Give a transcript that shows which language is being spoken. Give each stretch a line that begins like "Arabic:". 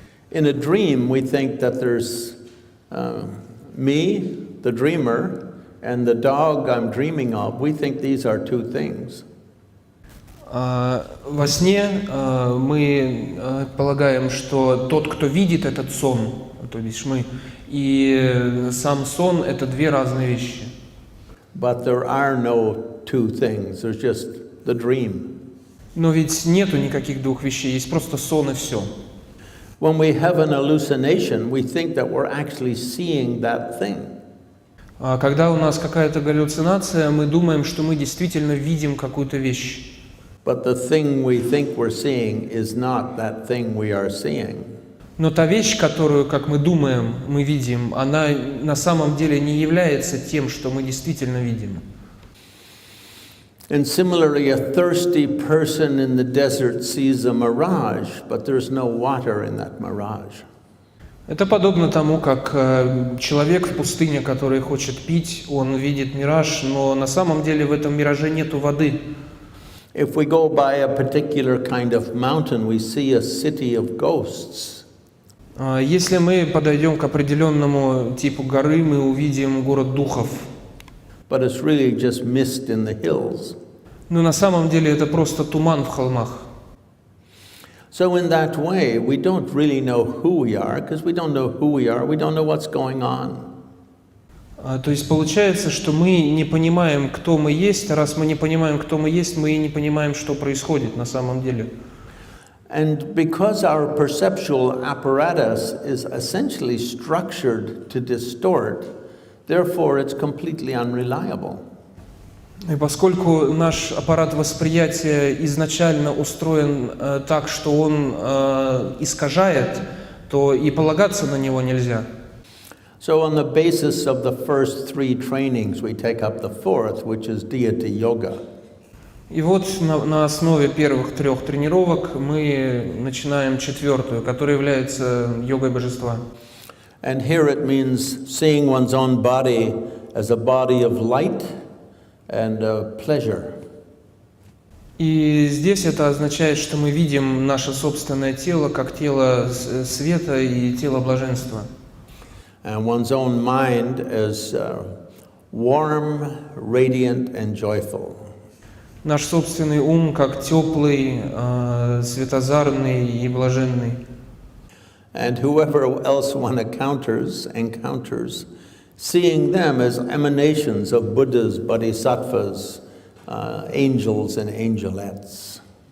English: In a dream, we think that there's me, the dreamer, and the dog I'm dreaming of. We think these are two things.
Russian: Во сне мы полагаем, что тот, кто видит этот сон, то бишь мы, и сам сон — это две разные вещи.
English: But there are no two things. There's just the dream.
Russian: Но ведь нету никаких двух вещей, есть просто сон и все.
English: When we have an hallucination, we think that we're actually seeing that thing.
Russian: Когда у нас какая-то галлюцинация, мы думаем, что мы действительно видим какую-то вещь.
English: But the thing we think we're seeing is not that thing we are seeing.
Russian: Но та вещь, которую, как мы думаем, мы видим, она на самом деле не является тем, что мы действительно видим.
English: And similarly, a thirsty person in the desert sees a mirage, but there's no water in that mirage.
Russian: Это подобно тому, как человек в пустыне, который хочет пить, он видит мираж, но на самом деле в этом мираже нету воды.
English: If we go by a particular kind of mountain, we see a city of ghosts.
Russian: Если мы подойдем к определенному типу горы, мы увидим город духов.
English: But it's really just mist in the hills.
Russian: Но на самом деле это просто туман в холмах.
English: So in that way, we don't really know who we are, because we don't know who we are, we don't know what's going on.
Russian: То есть получается, что мы не понимаем, кто мы есть, а раз мы не понимаем, кто мы есть, мы и не понимаем, что происходит на самом деле.
English: And because our perceptual apparatus is essentially structured to distort, therefore it's completely unreliable.
Russian: И поскольку наш аппарат восприятия изначально устроен так, что он искажает, то и полагаться на него нельзя.
English: So on the basis of the first three trainings, we take up the fourth, which is deity yoga.
Russian: И вот на основе первых трех тренировок мы начинаем четвертую, которая является йогой божества.
English: And here it means seeing one's own body as a body of light and pleasure.
Russian: И здесь это означает, что мы видим наше собственное тело как тело света и тело блаженства.
English: And one's own mind as warm, radiant and joyful.
Russian: Наш собственный ум как теплый, светозарный и блаженный.
English: And whoever else one encounters, seeing them as emanations of Buddhas, Bodhisattvas, angels and angelettes.